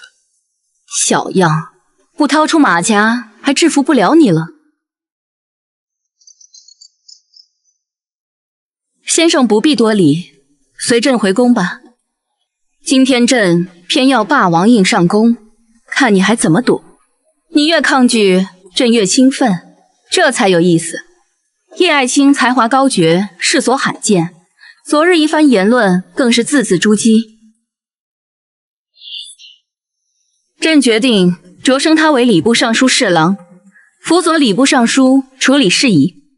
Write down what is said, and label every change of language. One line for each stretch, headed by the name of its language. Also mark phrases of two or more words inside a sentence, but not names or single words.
Chinese: 小樣，不掏出馬甲，還制服不了你了。先生不必多禮，隨朕回宮吧。今天朕偏要霸王硬上弓，看你還怎麼躲。你越抗拒，朕越興奮，這才有意思。葉愛卿才華高絕，世所罕見，昨日一番言論更是字字珠璣。朕決定擢升他為禮部尚書侍郎，輔佐禮部尚書處理事宜。